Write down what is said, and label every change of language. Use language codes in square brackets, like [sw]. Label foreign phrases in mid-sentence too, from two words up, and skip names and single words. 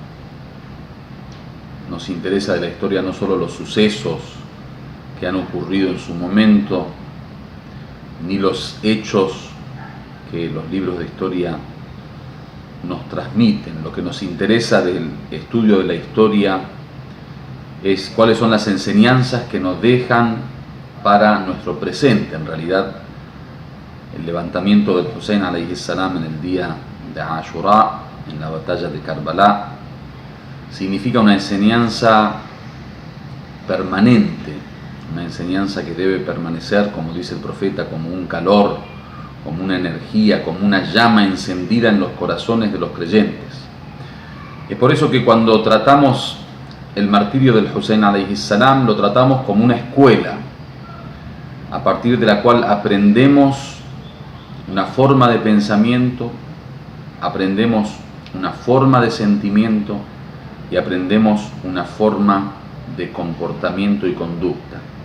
[es] Nos interesa de la historia no solo los sucesos que han ocurrido en su momento, ni los hechos que los libros de historia nos transmiten. Lo que nos interesa del estudio de la historia es cuáles son las enseñanzas que nos dejan para nuestro presente. En realidad, el levantamiento del Hussein [ar] عليه السلام [es] en el día de Ashura, en la batalla de Karbala, significa una enseñanza permanente, una enseñanza que debe permanecer, como dice el profeta, como un calor, como una energía, como una llama encendida en los corazones de los creyentes. Es por eso que cuando tratamos el martirio del Hussein [ar] عليه السلام, [es] lo tratamos como una escuela, a partir de la cual aprendemos una forma de pensamiento, aprendemos una forma de sentimiento y aprendemos una forma de comportamiento y conducta.